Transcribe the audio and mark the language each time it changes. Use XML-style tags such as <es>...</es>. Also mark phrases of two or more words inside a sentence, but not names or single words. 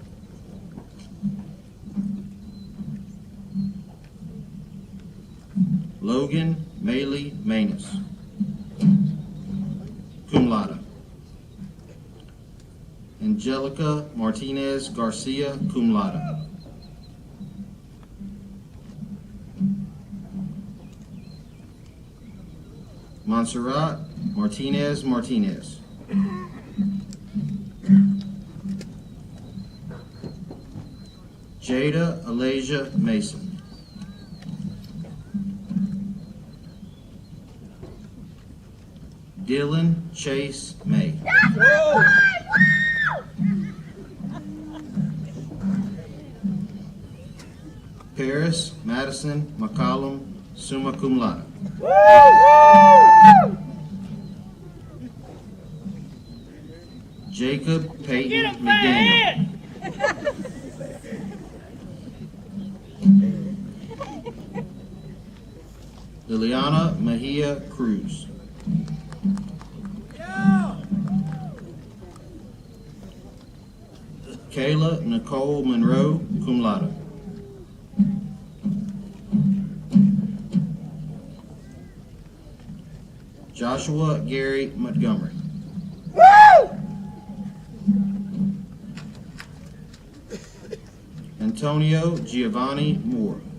<en>Logan Maley Manus.</en> <la>Cum laude.</la> <en>Angelica Martinez Garcia,</en> <la>cum laude.</la> <en>Montserrat Martinez Martinez. Jada Alasia Mason. Dylan Chase May. Paris Madison McCollum,</en> <la>summa cum laude.</la> <en>Jacob Peyton McDaniel. Liliana Mejia Cruz. Kayla Nicole Monroe,</en> <la>cum laude.</la> <en>Joshua Gary Montgomery. Antonio Giovanni Moore.</en>